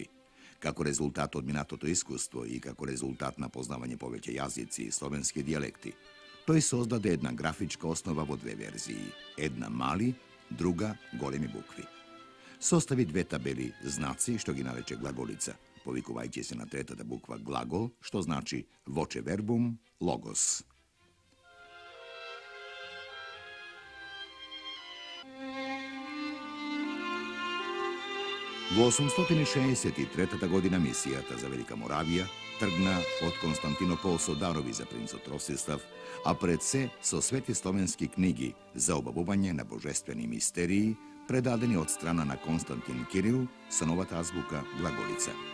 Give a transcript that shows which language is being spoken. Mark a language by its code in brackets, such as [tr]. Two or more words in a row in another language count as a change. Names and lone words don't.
[mk] Како резултат од минатото искуство и како резултат на познавање повеќе јазици и словенски дијалекти, тој создаде една графичка основа во две верзии. Една мали, друга големи букви. Состави две табели знаци, што ги нарече глаголица, повикувајќи се на третата буква глагол, што значи [la] voce verbum logos. [mk] Во 863 година мисијата за Велика Моравија тргна од Константинопол со дарови за принцот Ростислав, а пред се со свети словенски книги за обавување на божествени мистерии, предадени од страна на Константин Кирил со новата азбука глаголица.